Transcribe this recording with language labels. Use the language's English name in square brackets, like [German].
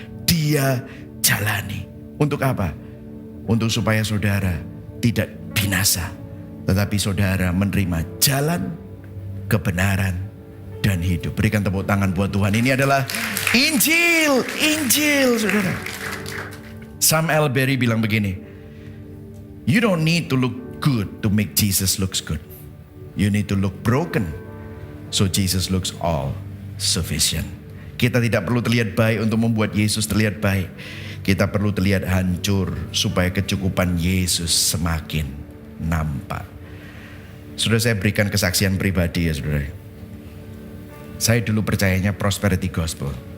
[Indonesian] Dia jalani. Untuk apa? Untuk supaya saudara tidak binasa, tetapi saudara menerima jalan kebenaran dan hidup. Berikan tepuk tangan buat Tuhan. Ini adalah Injil, saudara. [English] Sam Elberry [Indonesian] bilang begini, [English] you don't need to look good to make Jesus looks good. You need to look broken so Jesus looks all sufficient. [Indonesian] Kita tidak perlu terlihat baik untuk membuat Yesus terlihat baik. Kita perlu terlihat hancur supaya kecukupan Yesus semakin nampak. Sudah saya berikan kesaksian pribadi ya saudara. Saya dulu percayanya prosperity gospel.